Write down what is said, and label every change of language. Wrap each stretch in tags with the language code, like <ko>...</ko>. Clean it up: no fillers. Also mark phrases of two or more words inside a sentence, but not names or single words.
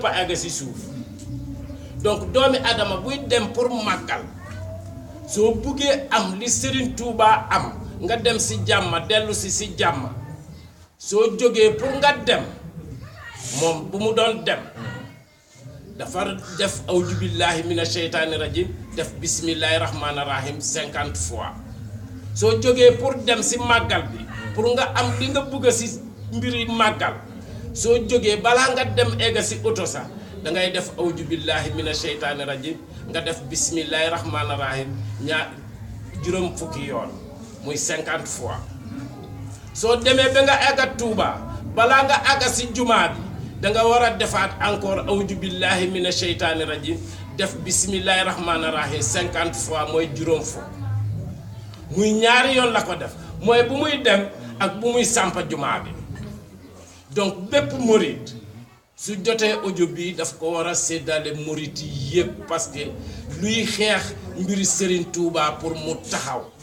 <wo>aga ci suuf donc doomi adama buy dem pour magal so buggee am li Serigne Touba am nga dem ci jamma delu ci jamma so joggé pour nga dem mom bu mu don dem dafa def</wo> <ar>أعوذ بالله من الشيطان</ar> <wo>rajim def</wo> <ar>بسم الله الرحمن الرحيم</ar> <wo>50 fois so joggé pour dem ci magal bi pour nga am li nga bëgg ci mbiri magal so joggé bala nga dem ega ci auto sa da ngay def</wo> <ar>أعوذ بالله من الشيطان الرجيم</ar> <wo>nga def</wo> <ar>بسم الله الرحمن الرحيم</ar> <wo>ñaar juroom fukki yoon muy 50 fois so démé ba nga aga Touba bala nga aga ci juma bi da nga wara defaat encore</wo> <ar>أعوذ بالله من الشيطان الرجيم</ar> <wo>def</wo> <ar>بسم الله الرحمن الرحيم</ar> <wo>50 fois moy juroom fuk muy ñaari yoon la ko def moy bu muy dem ak bu muy sampa juma bi donc bepp mouride su joté audio bi daf ko wara sédalé mouride yépp</wo> <fr>parce que</fr> <wo>luy xex mbiri Serigne Touba pour mu taxaw</wo>